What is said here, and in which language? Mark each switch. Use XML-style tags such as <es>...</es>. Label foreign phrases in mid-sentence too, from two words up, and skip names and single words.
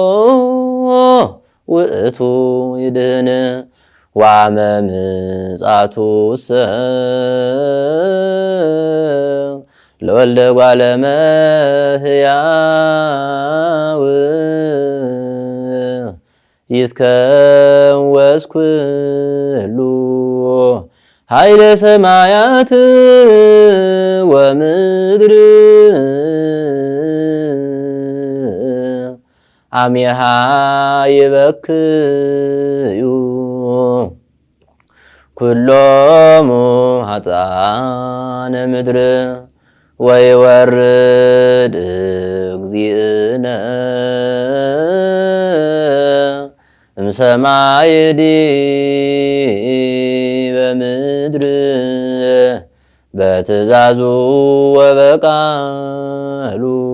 <gez>ውእቱ ይድህን ወዓመ ምጽአቱሰ ለወልደ እጓለ እመሕያው ይትከወስ ኩሉ ኃይለ ሰማያት ወምድር አሜሃ ይበክዩ ኩሎሙ ኃጥኣነ ምድር ወይወርድ እግዚእነ እምሰማይ ዲበ ምድር በትእዛዙ ወበቃሉ</gez>